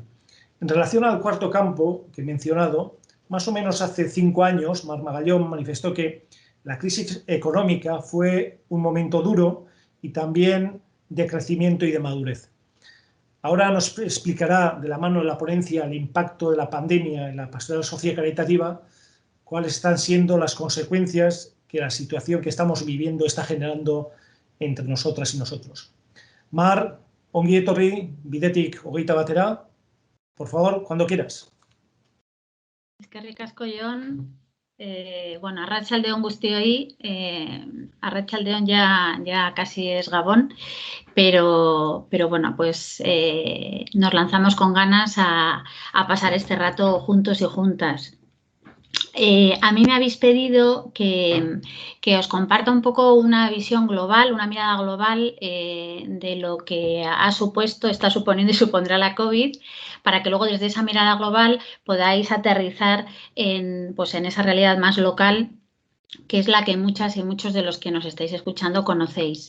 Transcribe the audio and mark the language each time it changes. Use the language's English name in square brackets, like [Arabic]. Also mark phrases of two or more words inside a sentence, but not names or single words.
[Spanish] En relación al cuarto campo que he mencionado, más o menos hace 5 años, Mar Magallón manifestó que la crisis económica fue un momento duro y también de crecimiento y de madurez. Ahora nos explicará de la mano de la ponencia el impacto de la pandemia en la pastoral sociocaritativa, cuáles están siendo las consecuencias que la situación que estamos viviendo está generando entre nosotras y nosotros. Mar, [Basque] ongi etorri, bidetik hogeita batera, [Spanish] por favor, cuando quieras. [Basque] Eskerrik asko, Jon. [Spanish] Bueno, [Basque] arratsaldeon guztioi, [Spanish] arratsaldeon ya casi es Gabón, pero bueno, pues nos lanzamos con ganas a pasar este rato juntos y juntas. A mí me habéis pedido que os comparta un poco una visión global, una mirada global de lo que está suponiendo y supondrá la COVID, para que luego desde esa mirada global podáis aterrizar en esa realidad más local, que es la que muchas y muchos de los que nos estáis escuchando conocéis.